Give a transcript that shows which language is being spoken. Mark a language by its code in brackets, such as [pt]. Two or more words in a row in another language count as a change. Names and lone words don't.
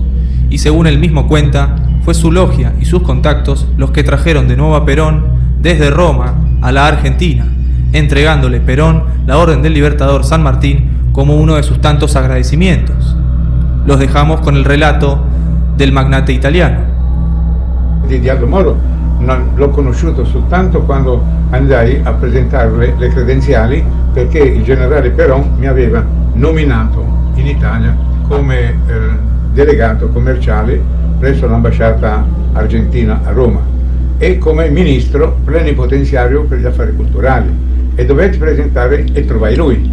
[es] Y según él mismo cuenta, fue su logia y sus contactos los que trajeron de nuevo a Perón desde Roma a la Argentina, entregándole Perón la Orden del Libertador San Martín como uno de sus tantos agradecimientos. Los dejamos con el relato del magnate italiano. [it] Di altro modo non l'ho conosciuto soltanto quando andai a presentarle le credenziali, perché il generale Perón mi aveva nominato in Italia come delegato commerciale presso l'ambasciata argentina a Roma e come ministro plenipotenziario per gli affari culturali, e dovetti presentare e trovai lui.